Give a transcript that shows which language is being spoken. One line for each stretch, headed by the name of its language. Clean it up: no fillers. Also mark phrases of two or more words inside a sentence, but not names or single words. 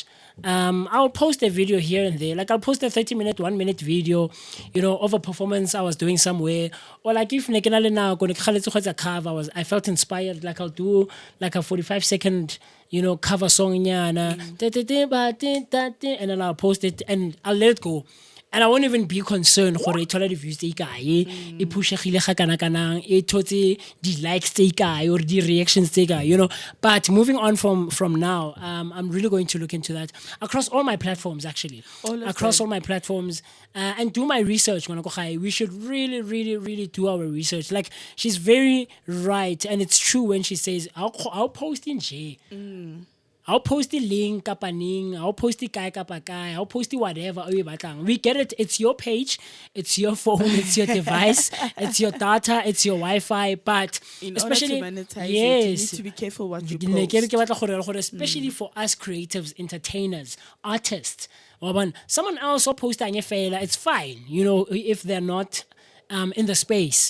English: I'll post a video here and there. Like I'll post a 30-minute, 1-minute video, of a performance I was doing somewhere. Or like if now cover, I felt inspired. Like I'll do like a 45-second, cover song, and then I'll post it and I'll let it go. And I won't even be concerned
Southern Sotho: gore e thola di-views tse ikae e pushegile ga kana-kanang e thotse di-likes tse ikae or di-reactions tse ikae,
English: but moving on from now, I'm really going to look into that across all my platforms, actually, all my platforms, and do my research. We should really, really, really do our research. Like, she's very right, and it's true when she says I'll post in J. I'll post the link
Southern Sotho: kapa ning,
English: I'll post the
Southern Sotho: kai kapa kai,
English: I'll post the whatever
Southern Sotho: o e batlang.
English: We get it. It's your page, it's your phone, it's your device, it's your data, it's your Wi-Fi. But in especially order to monetize yes, it, you need to be careful what you post. Especially for us creatives, entertainers, artists. Someone else will post it's fine, if they're not in the space.